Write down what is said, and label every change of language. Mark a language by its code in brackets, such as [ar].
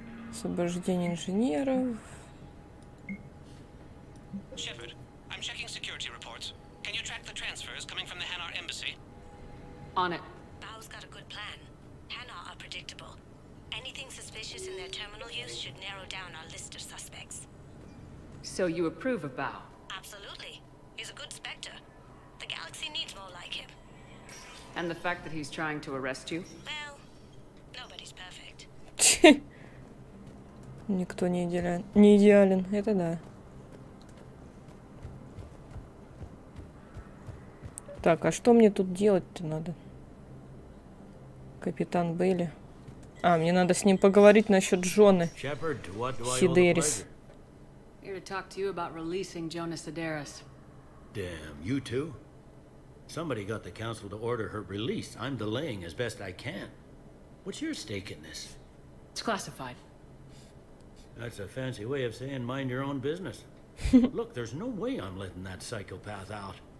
[ru] Освобождение инженеров. [en] Shepard, I'm checking security reports. Can you track the transfers coming from the Hanar embassy? On it. Bao's got a good plan. Hanar are predictable. Anything suspicious in their terminal use should narrow down our list of suspects. So you approve of Bao? Absolutely. He's a good Spectre. The galaxy needs more like him. And the fact that he's trying to arrest you? Well, nobody's perfect. [ru] Никто не идеален. Это да. Так, а что мне тут делать-то надо? Капитан Бейли. А, мне надо с ним поговорить насчет Джоны. Сидерис. [en] Here to talk to you about releasing Jonah Sidaris. Damn, you too? Somebody got the council to order her release. I'm delaying as best I can. What's your stake in this? It's classified. That's a fancy way of saying mind your own business. Look, there's no way I'm letting that psychopath out.